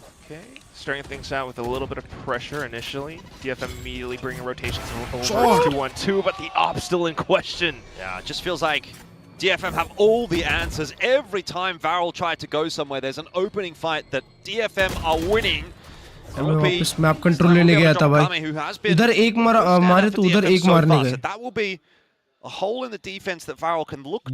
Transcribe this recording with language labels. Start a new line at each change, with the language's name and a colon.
English: Okay, starting things out with a little bit of pressure initially. DFM immediately bringing rotations over Sure. to 1-2, but the op still in question. Yeah, it just feels like DFM have all the answers. Every time Varel tried to go somewhere, there's an opening fight that DFM are winning.
Hindi: मैं वापस map control लेने गया था भाई. इधर एक मारे तो उधर एक मारने गए.
English: That will be a hole in the defense that Varel can look to